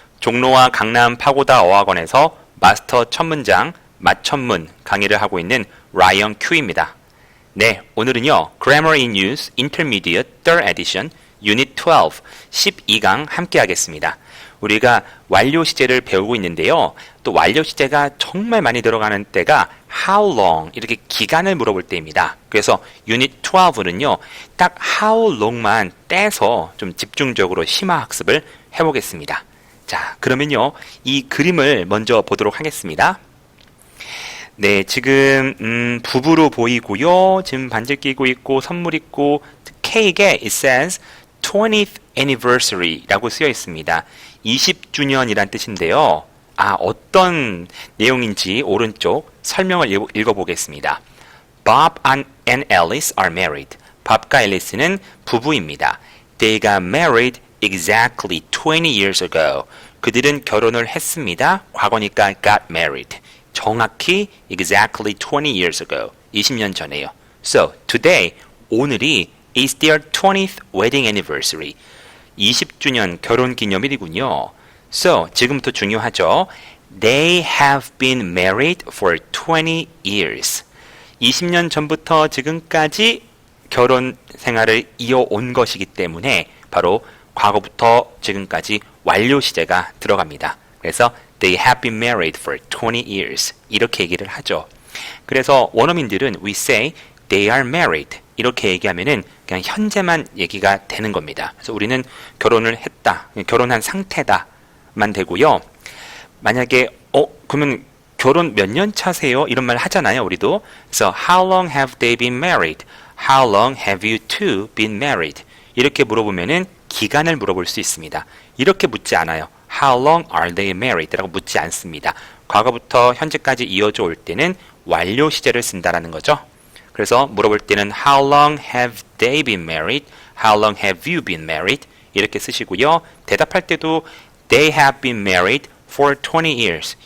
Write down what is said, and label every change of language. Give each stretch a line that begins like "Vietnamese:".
Korean: 종로와 강남 파고다 어학원에서 마스터 첫 문장, 맞천문 강의를 하고 있는 라이언 큐입니다. 네, 오늘은요.
English: Grammar in Use Intermediate 3rd Edition Unit 12, 12강 함께 하겠습니다.
Korean: 우리가 완료 시제를 배우고 있는데요. 또 완료 시제가 정말 많이 들어가는 때가
English: how long
Korean: 이렇게 기간을 물어볼 때입니다. 그래서 유닛 12는요. 딱
English: how long
Korean: 만 떼서 좀 집중적으로 심화 학습을 해보겠습니다. 자, 그러면요. 이 그림을 먼저 보도록 하겠습니다. 네, 지금 부부로 보이고요. 지금 반지 끼고 있고 선물 있고 케이크에
English: it says 20th anniversary
Korean: 라고 쓰여 있습니다. 20주년이란 뜻인데요. 어떤 내용인지 오른쪽 설명을 읽어보겠습니다.
English: Bob and Alice are married.
Korean: 밥과 앨리스는 부부입니다.
English: They got married exactly 20 years ago.
Korean: 그들은 결혼을 했습니다. 과거니까
English: got married.
Korean: 정확히
English: exactly 20 years ago.
Korean: 20년 전에요.
English: So, today,
Korean: 오늘이
English: is their 20th wedding anniversary.
Korean: 20주년 결혼 기념일이군요. So, 지금부터 중요하죠.
English: They have been married for 20 years.
Korean: 20년 전부터 지금까지 결혼 생활을 이어온 것이기 때문에 바로 과거부터 지금까지 완료 시제가 들어갑니다. 그래서
English: They have been married for 20 years.
Korean: 이렇게 얘기를 하죠. 그래서 원어민들은
English: we say they are married.
Korean: 이렇게 얘기하면은 그냥 현재만 얘기가 되는 겁니다. 그래서 우리는 결혼을 했다, 결혼한 상태다만 되고요. 만약에 그러면 결혼 몇 년 차세요? 이런 말 하잖아요, 우리도. 그래서
English: how long have they been married? How long have you two been married?
Korean: 이렇게 물어보면은 기간을 물어볼 수 있습니다. 이렇게 묻지 않아요.
English: How long are they married?
Korean: 라고 묻지 않습니다. 과거부터 현재까지 이어져 올 때는 완료 시제를 쓴다라는 거죠. 그래서 물어볼 때는
English: How long have they been married? How long have you been married?
Korean: 이렇게 쓰시고요. 대답할 때도
English: They have been married for 20 years.